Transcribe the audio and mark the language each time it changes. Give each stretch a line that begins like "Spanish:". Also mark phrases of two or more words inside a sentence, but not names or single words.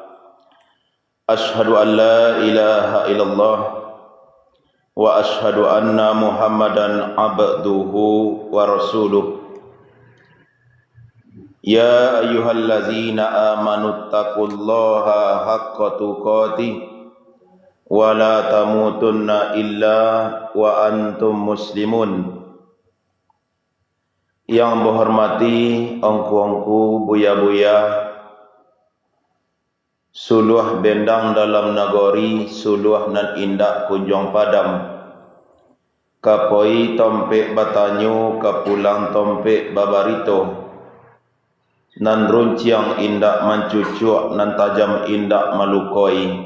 Arabic: أشهد أن لا إله إلا الله وأشهد أن محمدا عبده ورسوله. يا أيها الذين آمنوا اتقوا الله حق تقاته ولا تموتن إلا وأنتم مسلمون.
Minangkabau: Yang berhormati ongku-ongku, buya-buya, suluh bendang dalam nagori, suluh nan indak kunjung padam, kapoi tompek batanyu, kapulang tompek babarito, nan runciang indak mencucuk, nan tajam indak malukoi.